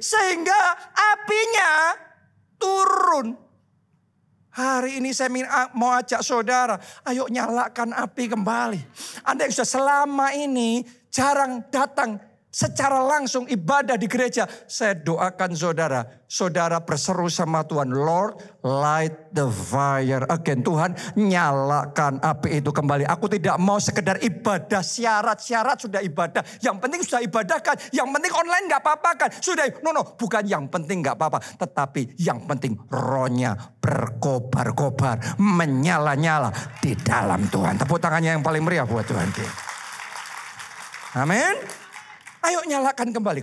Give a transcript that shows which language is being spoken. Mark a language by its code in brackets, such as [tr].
[id] Sehingga apinya turun. Hari ini saya mau ajak saudara, ayo nyalakan api kembali. Anda yang sudah selama ini jarang datang secara langsung ibadah di gereja. Saya doakan saudara berseru sama Tuhan. [en] Lord, light the fire again. [id] Tuhan, nyalakan api itu kembali. Aku tidak mau sekedar ibadah syarat-syarat sudah ibadah. Yang penting sudah ibadahkan. Yang penting online gak apa-apa kan. Sudah, bukan yang penting gak apa-apa. Tetapi yang penting rohnya berkobar-kobar. Menyala-nyala di dalam Tuhan. Tepuk tangannya yang paling meriah buat Tuhan kita. Amin. Ayo nyalakan kembali.